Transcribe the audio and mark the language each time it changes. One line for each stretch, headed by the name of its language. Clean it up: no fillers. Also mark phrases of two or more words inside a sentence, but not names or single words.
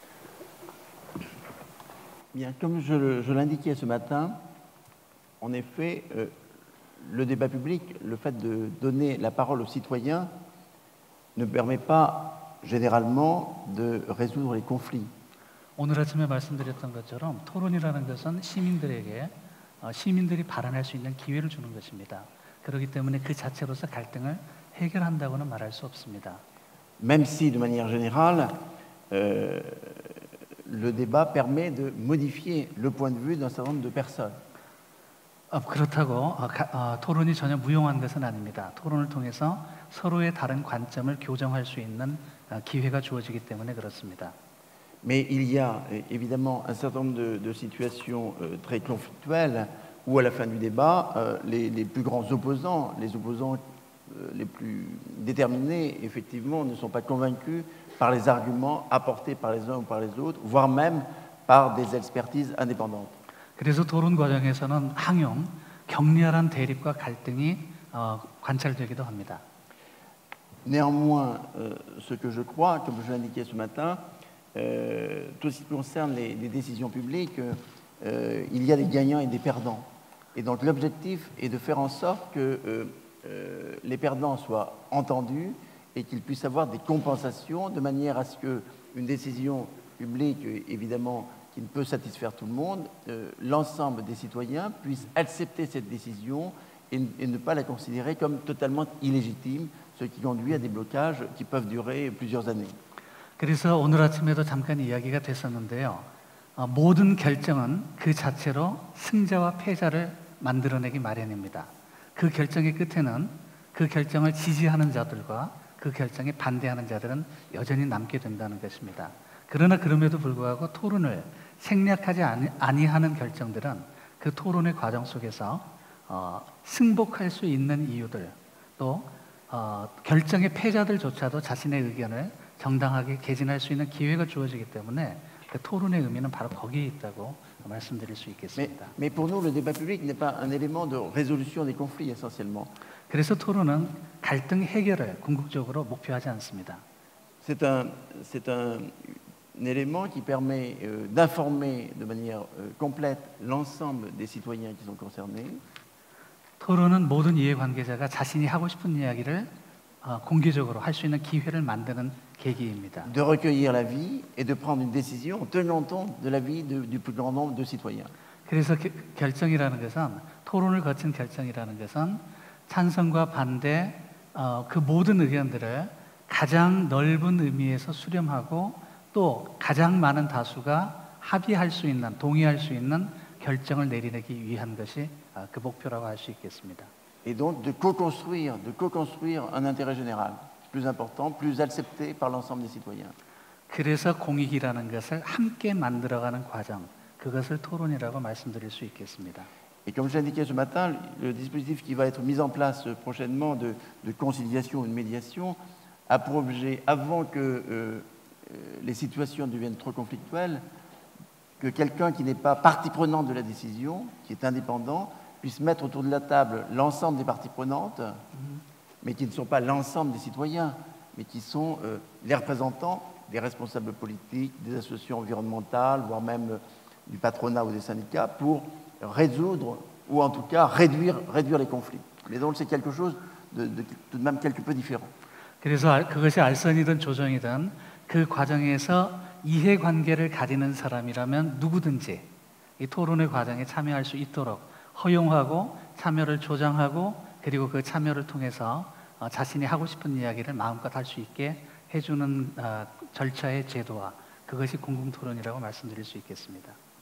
French: Bien, comme je l'indiquais ce matin, en effet, le débat public, le fait de donner la parole aux citoyens, ne permet pas généralement de résoudre les conflits.
Korean: 오늘 아침에 말씀드렸던 것처럼 토론이라는 것은 시민들이 발언할 수 있는 기회를 주는 것입니다. 그렇기 때문에 그 자체로서 갈등을 해결한다고는 말할 수 없습니다.
French: Même si, de manière générale, le débat permet de modifier le point de vue d'un certain nombre de personnes.
Korean: 그렇다고 토론이 전혀 무용한 것은 아닙니다. 토론을 통해서 서로의 다른 관점을 교정할 수 있는 기회가 주어지기 때문에 그렇습니다.
French: Mais il y a évidemment un certain nombre de situations très conflictuelles où à la fin du débat, les plus grands opposants, les opposants les plus déterminés, effectivement, ne sont pas convaincus par les arguments apportés par les uns ou par les autres, voire même par des expertises indépendantes.
Korean: 그래서 토론 과정에서는 항용, 격렬한 대립과 갈등이 관찰되기도 합니다.
French: Néanmoins, ce que je crois, comme je l'indiquais ce matin, tout ce qui concerne les décisions publiques, il y a des gagnants et des perdants. Et donc l'objectif est de faire en sorte que les perdants soient entendus et qu'ils puissent avoir des compensations de manière à ce qu'une décision publique, évidemment, qui ne peut satisfaire tout le monde, l'ensemble des citoyens puissent accepter cette décision et ne pas la considérer comme totalement illégitime, ce qui conduit à des blocages qui peuvent durer plusieurs années.
Korean: 그래서 오늘 아침에도 잠깐 이야기가 됐었는데요. 모든 결정은 그 자체로 승자와 패자를 만들어내기 마련입니다. 그 결정의 끝에는 그 결정을 지지하는 자들과 그 결정에 반대하는 자들은 여전히 남게 된다는 것입니다. 그러나 그럼에도 불구하고 토론을 생략하지 아니하는 결정들은 그 토론의 과정 속에서 승복할 수 있는 이유들, 또 결정의 패자들조차도 자신의 의견을 정당하게 개진할 수 있는 기회가 주어지기 때문에 그 토론의 의미는 바로 거기에 있다고 말씀드릴 수 있겠습니다.
French: Mais pour nous, le débat public n'est pas un élément de résolution des conflits essentiellement.
Korean: 그래서 토론은 갈등 해결을 궁극적으로 목표하지 않습니다.
French: C'est un élément qui permet d'informer de manière complète l'ensemble des citoyens qui sont concernés.
Korean: 토론은 모든 이해관계자가 자신이 하고 싶은 이야기를 공개적으로 할 수 있는 기회를 만드는 계기입니다.
French: De recueillir l'avis et de prendre une décision en tenant compte de l'avis du plus grand nombre de citoyens.
Korean: 그래서 결정이라는 것은 토론을 거친 결정이라는 것은 찬성과 반대 그 모든 의견들을 가장 넓은 의미에서 수렴하고 또 가장 많은 다수가 합의할 수 있는 동의할 수 있는 결정을 내리내기 위한 것이 그 목표라고 할 수 있겠습니다.
French: Et donc de co-construire un intérêt général plus important, plus accepté par l'ensemble des citoyens.
Korean: 그래서 공익이라는 것을 함께 만들어가는 과정, 그것을 토론이라고 말씀드릴 수 있겠습니다.
French: Et comme je l'indiquais ce matin, le dispositif qui va être mis en place prochainement de conciliation ou de médiation a pour objet, avant que les situations deviennent trop conflictuelles, que quelqu'un qui n'est pas partie prenante de la décision, qui est indépendant, puisse mettre autour de la table l'ensemble des parties prenantes, mais qui ne sont pas l'ensemble des citoyens, mais qui sont les représentants des responsables politiques, des associations environnementales, voire même du patronat ou des syndicats, pour résoudre ou en tout cas réduire les conflits. Mais donc c'est quelque chose de tout de même quelque peu différent.
Korean: 그래서 그것이 알선이든 조정이든 그 과정에서 이해관계를 가지는 사람이라면 누구든지 이 토론의 과정에 참여할 수 있도록 허용하고 참여를 조장하고 그리고 그 참여를 통해서 자신이 하고 싶은 이야기를 마음껏 할 수 있게 해주는 절차의 제도화, 그것이 공공토론이라고 말씀드릴 수 있겠습니다.